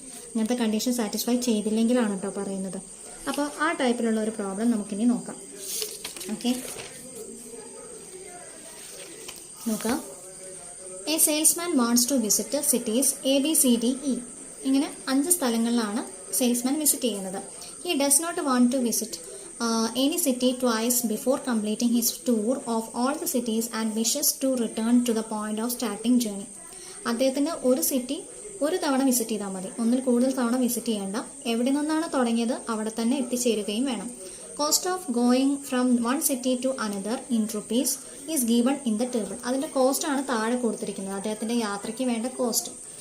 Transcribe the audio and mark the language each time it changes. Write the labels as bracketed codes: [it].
[ml] ഇങ്ങനത്തെ condition satisfy ചെയ്തില്ലെങ്കിലാണ് കേട്ടോ പറയുന്നത്. അപ്പോൾ ആ ടൈപ്പിലുള്ള ഒരു പ്രോബ്ലം നമുക്കിനി നോക്കാം. ഓക്കെ, നോക്കാം. [en] A salesman wants to visit cities ABCDE. [ml] ഇങ്ങനെ 5 സ്ഥലങ്ങളിലാണ് സെയിൽസ്മാൻ വിസിറ്റ് ചെയ്യുന്നത്. [en] He does not want to visit any city twice before completing his tour of all the cities and wishes to return to the point of starting journey. [ml] അദ്ദേഹത്തിന് ഒരു city ഒരു തവണ visit ചെയ്താൽ മതി, ഒന്നിൽ കൂടുതൽ തവണ വിസിറ്റ് ചെയ്യേണ്ട. എവിടെ നിന്നാണ് തുടങ്ങിയത് അവിടെ തന്നെ എത്തിച്ചേരുകയും വേണം. [en] Cost of going from one city to another in rupees is given in the table. [ml] അതിൻ്റെ കോസ്റ്റാണ് താഴെ കൊടുത്തിരിക്കുന്നത്, അദ്ദേഹത്തിൻ്റെ യാത്രയ്ക്ക് വേണ്ട കോസ്റ്റ്.